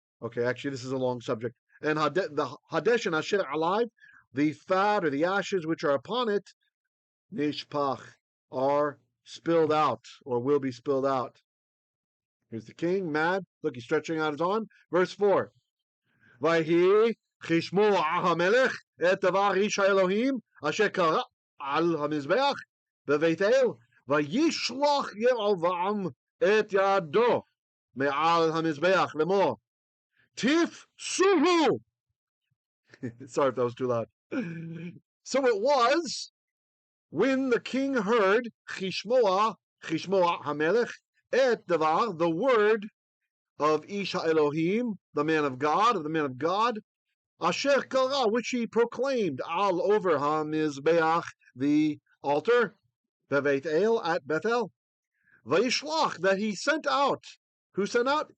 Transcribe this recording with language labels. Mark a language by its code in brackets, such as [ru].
[en] Okay, actually, this is a long subject. And the hadeshin, asher alive, the fat or the ashes which are upon it, nishpach, are spilled out, or will be spilled out. Here's the king, mad. Look, he's stretching out his arm. Verse 4. [he] ויהי כשמוע המלך את דבר איש האלוהים אשר קרא על המזבח בבית אל, וישלח ירבעם את ידו מעל המזבח לאמור, tifshuhu. [en] Sorry if that was too loud. So it was when the king heard chishmoa hamelech et davar, the word of Ish Elohim, the man of God, Asher Kara, which he proclaimed all over hamizbei'ach, the altar, Beit El, at Bethel, vayishlach, that he sent out. Who sent out?